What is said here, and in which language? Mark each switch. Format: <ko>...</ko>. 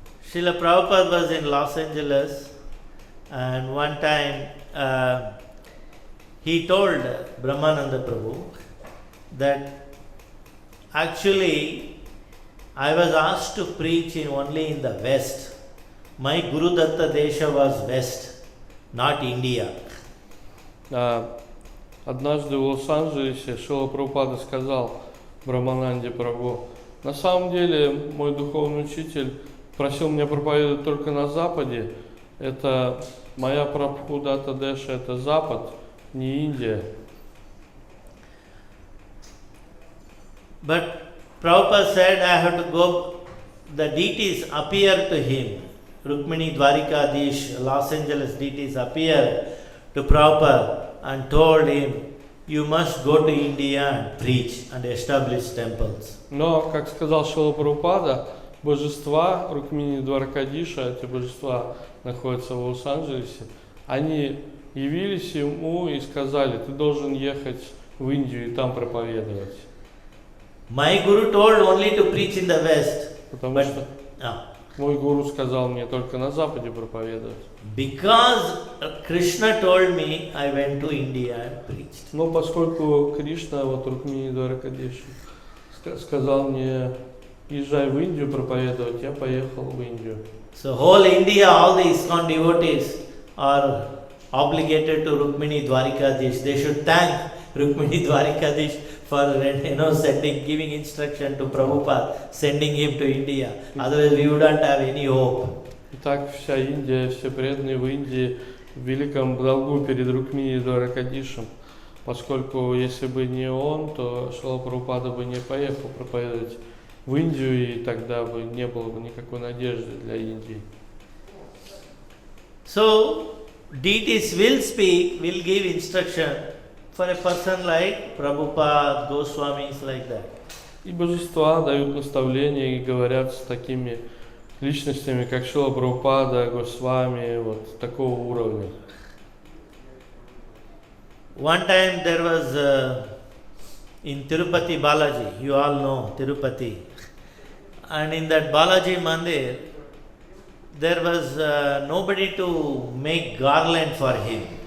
<en>Srila Prabhupada was in Los Angeles, and one time he told Brahmananda Prabhu that actually I was asked to preach only in the West. My Guru Datta Desha was West, not India.</en> <ru>Однажды в Лос-Анджелесе Шрила Прабхупада сказал Брахмананде прабху. На самом деле, мой духовный учитель просил меня проповедовать только на Западе. Это моя прабху дата Деша, это Запад, не Индия.</ru> <en>But Prabhupada said, I have to go, the deities appear to him. Rukmini Dwarikadish, Los Angeles deities appear to Prabhupada and told him, you must go to India and preach and establish temples.</en> <ru>Но, как сказал Шрила Прабхупада, божества Рукмини Дваракадиша, эти божества находятся в Лос-Анджелесе, они явились ему и сказали, ты должен ехать в Индию и там проповедовать.</ru> <en>My guru told only to preach in the West.</en> <ru>Потому что мой гуру сказал мне только на Западе проповедовать.</ru> <en>Because Krishna told me, I went to India and preached.</en> <ru>Но поскольку Кришна, вот Рукмини Дваракадиша, сказал мне, езжай в Индию проповедовать, я поехал в Индию.</ru> <en>So whole India, all the ISKCON devotees are obligated to Rukmini Dwarikadish. They should thank Rukmini Dwarikadish for sending, giving instruction to Prabhupada, sending him to India. Otherwise we wouldn't have any hope.</en> <ru>Итак, вся Индия, все преданные в Индии в великом долгу перед Рукмини Дваракадишем, поскольку если бы не он, то Шрила Прабхупада бы не поехал проповедовать в Индию, и тогда бы не было бы никакой надежды для Индии.</ru> <en>So, deities will speak, will give instruction for a person like Prabhupada, Goswamis, like that.</en> <ru>И божества дают наставления и говорят с такими личностями, как Шрила Прабхупада, Госвами, вот такого уровня.</ru> <en>One time there was in Tirupati Balaji, you all know Tirupati, and in that Balaji Mandir, there was nobody to make garland for him.</en>